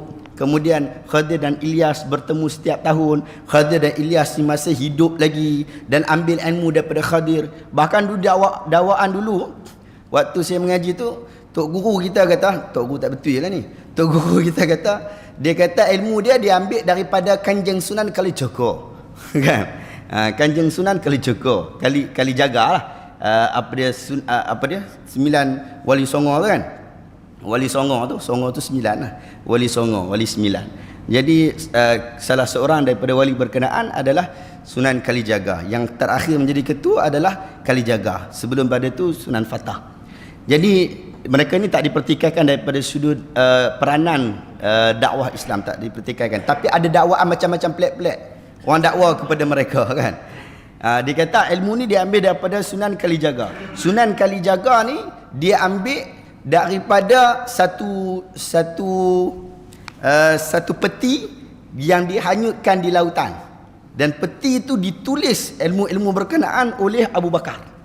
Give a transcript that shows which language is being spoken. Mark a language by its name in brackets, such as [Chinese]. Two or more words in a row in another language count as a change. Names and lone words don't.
[Malay] Kemudian Khadir dan Ilyas bertemu setiap tahun. Khadir dan Ilyas masih hidup lagi dan ambil ilmu daripada Khadir. Bahkan dulu dakwaan dulu, waktu saya mengaji tu, Tok Guru kita kata, Tok Guru tak betul lah ni. Tok Guru kita kata, dia kata ilmu dia diambil daripada Kanjeng Sunan Kalijogo. Kan? Kanjeng Sunan Kalijogo, Kalijaga lah. Apa dia 9 wali songo tu kan. Wali Songo tu 9 lah. Wali Songo, wali 9. Jadi salah seorang daripada wali berkenaan adalah Sunan Kalijaga. Yang terakhir menjadi ketua adalah Kalijaga. Sebelum pada itu Sunan Fatah. Jadi mereka ni tak dipertikaikan daripada sudut peranan dakwah Islam tak dipertikaikan, tapi ada dakwaan macam-macam pelik-pelik orang dakwah kepada mereka kan. Dia kata ilmu ni dia ambil daripada Sunan Kalijaga. Sunan Kalijaga ni dia ambil daripada satu peti yang dihanyutkan di lautan, dan peti itu ditulis ilmu-ilmu berkenaan oleh Abu Bakar.